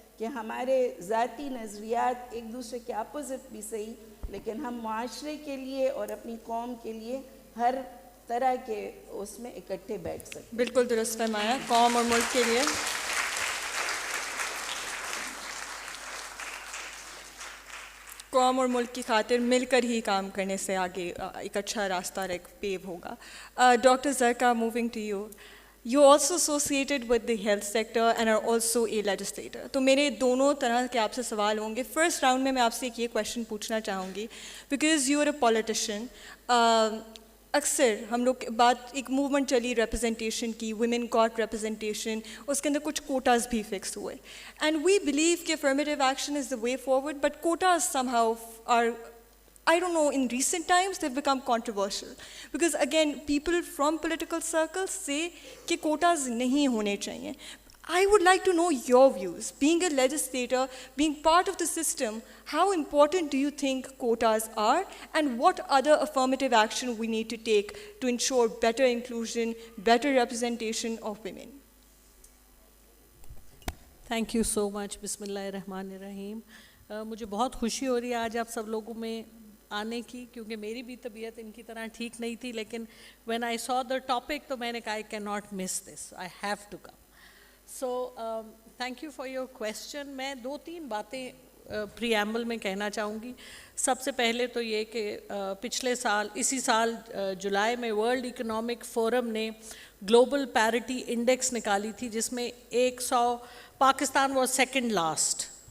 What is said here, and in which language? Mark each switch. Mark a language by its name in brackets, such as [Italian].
[Urdu] کہ ہمارے ذاتی نظریات ایک دوسرے کے اپوزٹ بھی صحیح، لیکن ہم معاشرے کے لیے اور اپنی قوم کے لیے ہر طرح کے اس میں اکٹھے بیٹھ سکیں. بالکل درست فرمایا. قوم اور ملک کے لیے قوم اور ملک کی خاطر مل کر ہی کام کرنے سے آگے ایک اچھا راستہ پیو ہوگا. [English] Doctor Zarka, moving to you. You are also associated with the health sector and are also a legislator. [Urdu] تو میرے دونوں طرح کے آپ سے سوال ہوں گے. فرسٹ راؤنڈ میں آپ سے ایک یہ کویشچن پوچھنا چاہوں گی, [English] Because you are a politician. [Urdu] اکثر ہم لوگ بات ایک موومنٹ چلی ریپرزنٹیشن کی, [English] women got representation, [Urdu] اس کے اندر کچھ کوٹاز بھی فکس ہوئے. [English] and we believe کہ affirmative action is the way forward, but quotas somehow are, I don't know, in recent times they've become controversial because again people from political circles say کہ quotas [Urdu] نہیں ہونے چاہیے. [English] I would like to know your views. Being a legislator, being part of the system, how important do you think quotas are and what other affirmative action we need to take to ensure better inclusion, better representation of women? Thank you so much. Bismillahirrahmanirrahim. [Urdu] مجھے بہت خوشی ہو رہی ہے آج آپ سب لوگوں میں آنے کی, کیونکہ میری بھی طبیعت ان کی طرح ٹھیک نہیں تھی, لیکن [English] when I saw the topic [Urdu] تو میں نے کہا [English] I cannot miss this, I have to come. So thank you for your question. [Urdu] میں 2-3 باتیں پریامبل میں کہنا چاہوں گی. سب سے پہلے تو یہ کہ پچھلے سال, اسی سال جولائی میں ورلڈ اکنامک فورم نے گلوبل پیرٹی انڈیکس نکالی تھی, جس میں 100 پاکستان [English] Was second last.